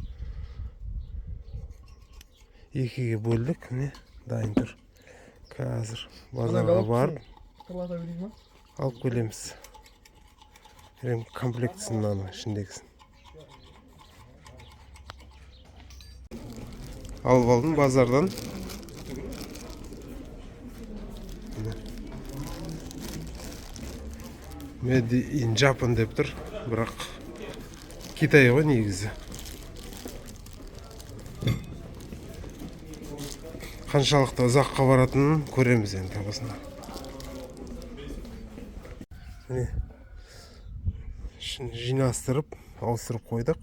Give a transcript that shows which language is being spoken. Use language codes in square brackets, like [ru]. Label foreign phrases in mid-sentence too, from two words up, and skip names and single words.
[kk] Екіге бөлдік, міне дайын тұр. Қазір базарға барып алып келеміз. Рем комплектісін мынаның ішіндегісін. Алып алдым базардан. [en] Made in Japan [kk] деп тұр, бірақ Китай ғой негізі. Қаншалықты ұзаққа баратынын көреміз енді табысында. Міне жинастырып, ауыстырып қойдық.